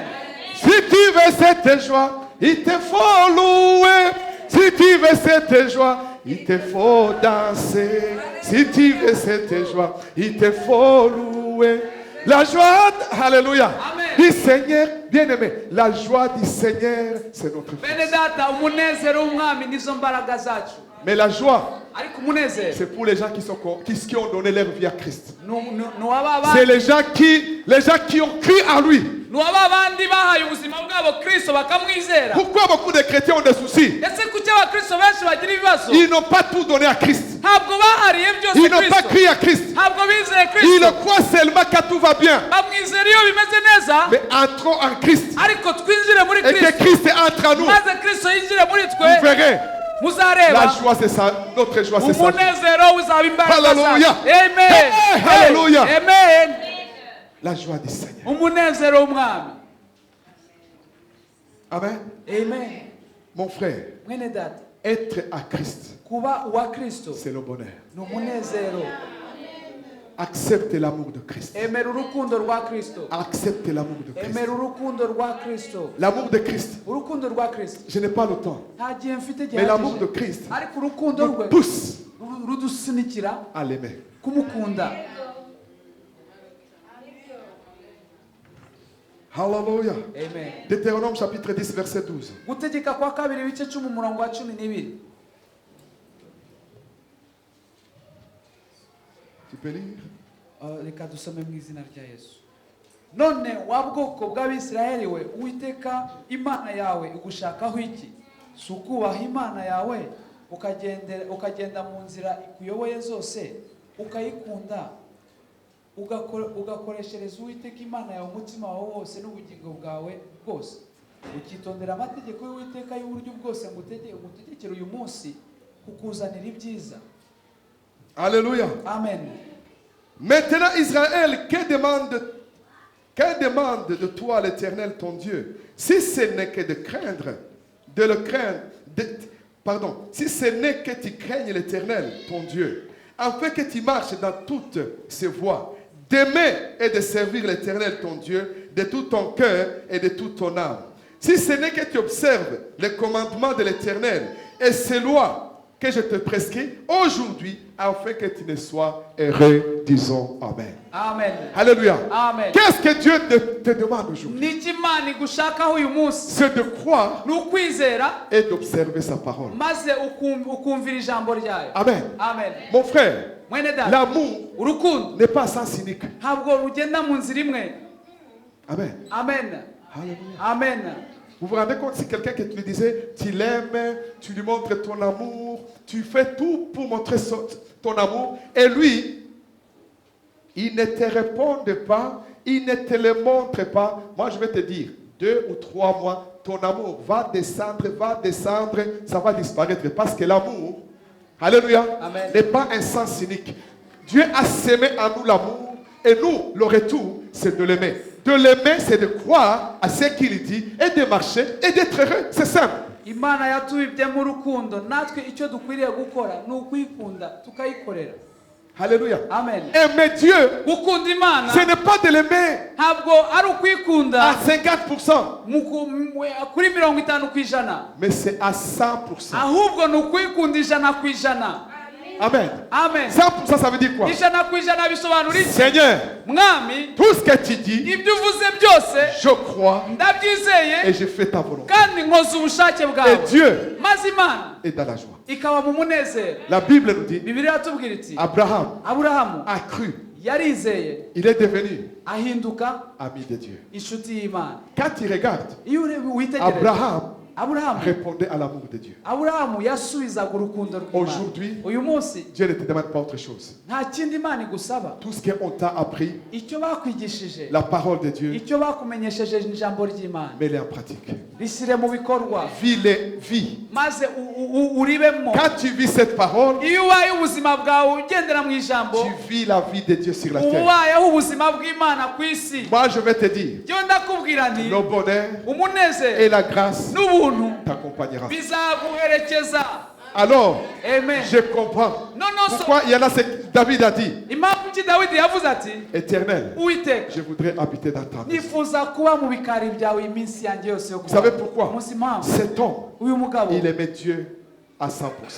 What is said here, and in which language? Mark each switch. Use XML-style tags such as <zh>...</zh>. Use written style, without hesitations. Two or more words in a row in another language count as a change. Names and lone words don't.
<fr>Si tu veux cette joie, il te faut louer. Si tu veux cette joie, il te faut danser. Si tu veux cette joie, il te faut louer. La joie, alléluia, Amen. du Seigneur, bien-aimé, la joie du Seigneur, c'est notre force.</fr> <rw>Benedata, umunezero w'umwami nizo mbaraga zacu.</rw> <fr>Mais la joie,</fr> <rw>Ariko umunezero</rw> <fr>c'est pour les gens qui ont donné leur vie à Christ.</fr> <rw>nuwaba</rw> <fr>C'est les gens qui ont cru en lui.</fr> <rw>abandi bahaye ubuzima bwabo Kristo bakamwizera.</rw> <fr>Pourquoi beaucoup de chrétiens ont des soucis?</fr> <rw>Ese kuki abakristo benshi bagira ibibazo?</rw> <fr>Ils n'ont pas tout donné à Christ.</fr> <rw>Ntabwo bahariye byose</rw> <fr>Ils n'ont pas</fr> <rw>Kristo.</rw> <fr>cru à Christ.</fr> <rw>Ntabwo bizeye</rw> <fr>Ils</fr> <rw>Kristo.</rw> <fr>croient seulement quand tout va bien.</fr> <rw>Bamwizera iyo bimeze neza,</rw> <fr>Mais entrons en Christ.</fr> <rw>ariko twinjire muri</rw> <fr>Et que</fr> <rw>Kristo.</rw> <fr>Christ entre en nous.</fr> <rw>Maze Kristo yinjire muri</rw> <fr>Vous</fr> <rw>twe.</rw> <fr>verrez.</fr> <rw>muzareba</rw> <fr>La joie, c'est ça. Notre joie, c'est ça.</fr> <rw>umunezero uzaba imbaraga zawe. Hallelujah. Amen. Hey, hallelujah. Amen.</rw> <fr>La joie du Seigneur.</fr> <rw>Umunezero w'umwami. Amen. Amen.</rw> <fr>Mon frère,</fr> <rw>Mwene data,</rw> <fr>être à Christ,</fr> <rw>kuba uwa Kristo</rw> <fr>c'est le bonheur.</fr> <rw>ni umunezero.</rw> <fr>Accepte l'amour de Christ.</fr> <rw>Emera urukundo rwa Kristo.</rw> <fr>Accepte l'amour de Christ.</fr> <rw>Emera urukundo rwa Kristo.</rw> <fr>L'amour de Christ.</fr> <rw>Urukundo rwa Kristo.</rw> <fr>Je n'ai pas le temps.</fr> <rw>Nta gihe mfite</rw> <fr>Mais l'amour de</fr> <rw>gihagije.</rw> <fr>Christ</fr> <rw>Ariko urukundo</rw> <fr>nous</fr> <rw>rwe</rw> <fr>pousse</fr> <rw>rudusunikira</rw> <fr>à l'aimer.</fr> <rw>kumukunda. Hallelujah. Amen.</rw> <fr>Deutéronome chapitre 10, verset 12.</fr> <rw>Gutegeka kwa kabiri ibice 10 umurongo wa 12.</rw> <fr>Tu peux lire?</fr> <rw>Reka dusome mu izina rya Yesu. None wa bwoko bw'Abisirayeli we, Uwiteka Imana yawe igushakaho iki? Si ukubaha Imana yawe ukagenda mu nzira ikuyoboye zose ukayikunda ugakoreshereza Uwiteka Imana yawe umutima wawe wose n'ubugingo bwawe bwose, ukitondera amategeko y'Uwiteka y'uburyo bwose ngutegekera uyu munsi kukuzanira ibyiza. Alléluia. Amen.</rw> <fr>Maintenant, Israël, que demande de toi l'Éternel ton Dieu, si ce n'est que de craindre, de le craindre, si ce n'est que tu craignes l'Éternel ton Dieu, afin que tu marches dans toutes ses voies, d'aimer et de servir l'Éternel ton Dieu de tout ton cœur et de toute ton âme. Si ce n'est que tu observes les commandements de l'Éternel et ses lois que je te prescris aujourd'hui, afin que tu ne sois heureux, disons Amen. Amen. Alléluia. Amen. Qu'est-ce que Dieu te demande aujourd'hui?</fr> <rw>Niki Imana igushakaho uyu munsi</rw> <fr>C'est de croire</fr> <rw>ni ukwizera</rw> <fr>et d'observer sa parole.</fr> <rw>maze ukumvira ijambo ryayo. Amen. Amen.</rw> <fr>Mon frère,</fr> <rw>Mwene data,</rw> <fr>l'amour</fr> <rw>urukundo</rw> <fr>n'est pas sans cynique.</fr> <rw>ntabwo rugenda mu nzira imwe. Amen. Amen. Alléluia. Amen.</rw> <fr>Vous vous rendez compte, si quelqu'un qui te le disait, tu l'aimes, tu lui montres ton amour, tu fais tout pour montrer ton amour, et lui, il ne te répond pas, il ne te le montre pas. Moi, je vais te dire, 2 ou 3 mois, ton amour va descendre, ça va disparaître. Parce que l'amour, alléluia, n'est pas un sens cynique. Dieu a semé en nous l'amour, et nous, le retour, c'est de l'aimer. De l'aimer, c'est de croire à ce qu'il dit, et de marcher, et d'être heureux. C'est simple.</fr> <rw>Imana yatubibyemo urukundo, natwe icyo dukwiriye gukora ni ukwikunda tukayikorera. Alléluia. Amen.</rw> <fr>Aimer Dieu,</fr> <rw>Gukunda Imana</rw> <fr>ce n'est pas de l'aimer</fr> <rw>ntabwo ari ukwikunda</rw> <fr>à 50%,</fr> <rw>kuri 50%,</rw> <fr>mais c'est à 100%.</fr> <rw>ahubwo ni ukwikunda 100%. Amen. Amen.</rw> <fr>100%, ça veut dire quoi?</fr> <rw>100% bisobanura iki?</rw> <fr>Seigneur,</fr> <rw>Mwami,</rw> <fr>tout ce que tu dis,</fr> <rw>ibyo uvuze byose</rw> <fr>je crois</fr> <rw>ndabyizeye</rw> <fr>et je fais ta volonté.</fr> <rw>kandi nkoze ubushake</rw> <fr>Et</fr> <rw>bwawe.</rw> <fr>Dieu</fr> <rw>Maze Imana</rw> <fr>est dans la joie.</fr> <rw>ikaba mu munezero.</rw> <fr>La Bible nous dit,</fr> <rw>Bibiliya iratubwira iti</rw> <fr>Abraham</fr> <rw>Aburahamu</rw> <fr>a cru,</fr> <rw>yarizeye</rw> <fr>il est devenu</fr> <rw>ahinduka</rw> <fr>ami de Dieu.</fr> <rw>inshuti y'Imana.</rw> <fr>Quand tu regardes,</fr> <rw>Iyo witegereje</rw> <fr>Abraham répondait à l'amour de Dieu.</fr> <rw>Aburahamu yasubizaga urukundo rw'Imana.</rw> <fr>Aujourd'hui,</fr> <rw>uyu munsi</rw> <fr>Dieu ne te demande pas autre chose.</fr> <rw>nta kindi Imana igusaba.</rw> <fr>Tout ce qu'on t'a appris,</fr> <rw>Icyo bakwigishije,</rw> <fr>la parole de Dieu,</fr> <rw>icyo bakumenyesheje ijambo ry'Imana,</rw> <fr>mets-les en pratique.</fr> <rw>rishyire mu bikorwa</rw> <fr>Vis.</fr> <rw>maze uribemo.</rw> <fr>Quand tu vis cette parole,</fr> <rw>Iyo ubaye ubuzima bwawe ugendera mu ijambo,</rw> <fr>tu vis la vie de Dieu sur la terre.</fr> <rw>ubayeho ubuzima bw'Imana ku isi.</rw> <fr>Moi, je vais te dire,</fr> <rw>Byo ndakubwira nti</rw> <fr>le bonheur</fr> <rw>umunezero</rw> <fr>et la grâce</fr> <rw>n'ubuntu</rw> <fr>t'accompagneront.</fr> <rw>bizaguherekeza.</rw> <fr>Alors,</fr> <rw>Amen.</rw> <fr>je comprends Non, pourquoi il y en a ce que David a dit.</fr> <rw>impamvu ki Dawidi yavuze ati,</rw> <fr>Éternel,</fr> <rw>Uwiteka,</rw> <fr>je voudrais habiter dans ta maison.</fr> <rw>nifuza kuba mu bikari byawe iminsi yanjye yose yo</rw> <fr>Vous savez</fr> <rw>kubaho.</rw> <fr>pourquoi?</fr> <rw>Umunsi impamvu</rw> <fr>Cet homme,</fr> <rw>uyu mugabo</rw> <fr>il aimait Dieu à 100%.</fr>